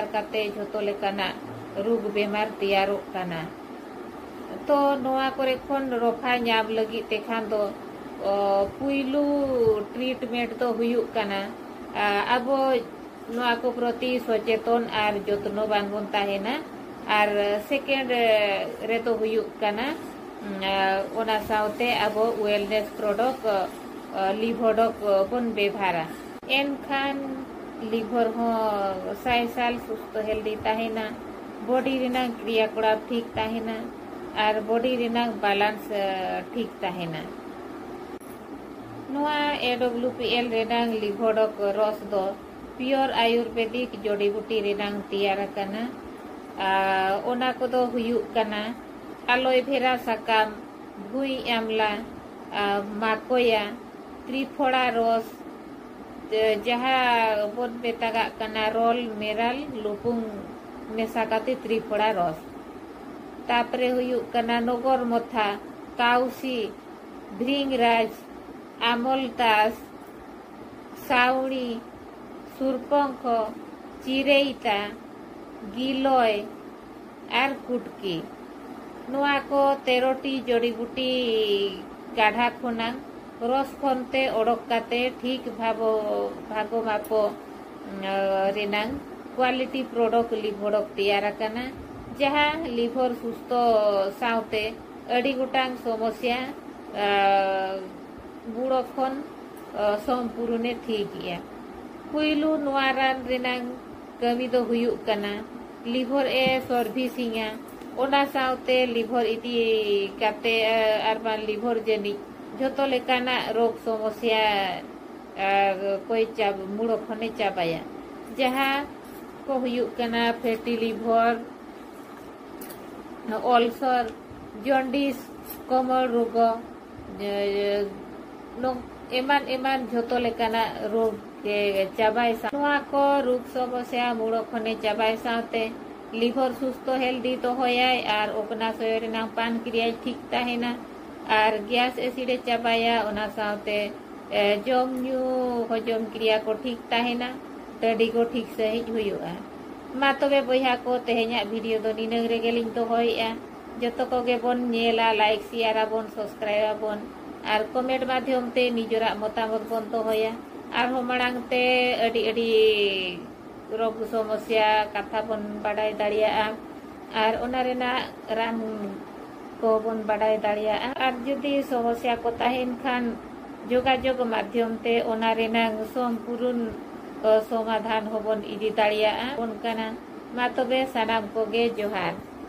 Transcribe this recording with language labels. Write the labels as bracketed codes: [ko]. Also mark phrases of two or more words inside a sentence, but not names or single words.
[sat] काते झोतो लेकाना रोग बेमार तैयार काना तो नोआ करे खन रफा नाम लगी तेखान दो पुइलू ट्रीटमेंट तो हुयुक काना अब नोआ को प्रति सचेतन और जत्नवान बन ताहेना और सेकेंड रे तो हुयुक काना ओना साउते अब [en] wellness product [sat] लिभरडक बन व्यवहारा एनखान लिभर हो 6 साल सुस्थ हेल्दी ताहेना बॉडी रेनांग क्रियाकलाप ठीक ताहेना और बॉडी रेनांग बैलेंस ठीक ताहेना नोआ AWPL रेनांग लिभरडक रस दो [en] pure Ayurvedic [sat] जड़ी बूटी रेनांग तैयार काना ओना को दो हुयुक काना एलोवेरा साकाम भुई आमला माकोया त्रिफोड़ा रस जहाँ बन बेतागा काना रोल मेराल लुपुंग मेसा काते त्रिफोड़ा रस तापरे हुयुक काना नगर मथा काउसी भृंगराज आमलतास साउणी सुरपंख चिरेइता गिलोय और कुटकी नोआ को 13टी जड़ी बूटी काढ़ा खोना रस खनते ओडक काते ठीक भागो मापो रेनांग [en] quality product [sat] लिभरडक तैयार काना जहाँ लिभर सुस्थ साउते अड़ी गोटांग समस्या बुड़ो खन संपूर्ण ठीक गया पुइलू नोआ रान रेनांग कमी दो हुयुक काना लिभर ए सर्विसिंगा ओना साउते लिभर इति काते आरबान लिभर जेनी जोतो लेकाना रोग समस्या कोई चाब मुड़ो खने चाबाया जहाँ को हुयुक काना [en] fatty liver [sat] अल्सर जॉन्डिस कमर रोग एमान एमान जोतो लेकाना रोग के चाबाय नोआ को रोग समस्या मुड़ो खने चाबाय साउते लिभर सुस्थ हेल्दी तो होयाय और ओकना शरीर ना पान क्रिया ठीक ताहेना और गैस एसिड चाबाया ओना साथे जम न्यू हजम क्रिया को ठीक तहना तड़ी को ठीक सही हुआ। मा तबे बया को तेहेኛ वीडियो दो निनंग रेगेलिंग दोहयेआ जतो कोगे बोन नेला [en] like share [sat] आबोन सब्सक्राइब आबोन और कमेंट माध्यम ते निजरा मतामत बोन दोहया और मांग ते अडी अडी रोग समस्या कथा बोन बाडाय दाड़िया और ओना रेना रान को बोन बाडाय दाड़िया और जुदी समस्या को तहेन खान जोगाजोग माध्यम ते ओना रेना संपूर्ण समाधान होबन इदी दाड़िया उनकाना मा तबे सानाम कोगे जोहार।